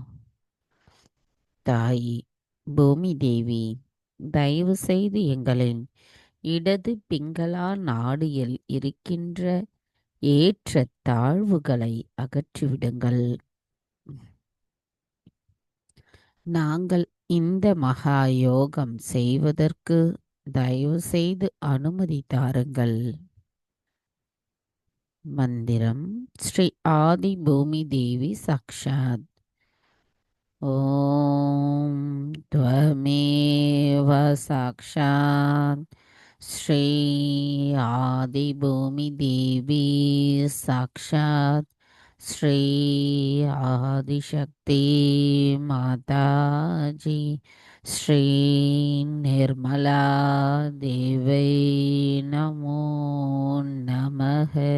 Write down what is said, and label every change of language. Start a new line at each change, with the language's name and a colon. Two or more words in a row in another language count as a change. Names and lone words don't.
Tamil: தாயி பூமி தேவி, தயவு செய்து எங்களின் இடது பிங்களா நாடியில் இருக்கின்ற ஏற்ற தாழ்வுகளை அகற்றிவிடுங்கள். நாங்கள் இந்த மகா யோகம் செய்வதற்கு தயவு செய்து அனுமதி தாருங்கள். மந்திரம் ஸ்ரீ ஆதி பூமி தேவி சாக்ஷாத்.
Sanskrit: ஓம் त्वमेव साक्षात् श्री आदि भूमि देवी साक्षात् श्री आदिशक्ति माताजी श्री निर्मला देवी नमो நமः.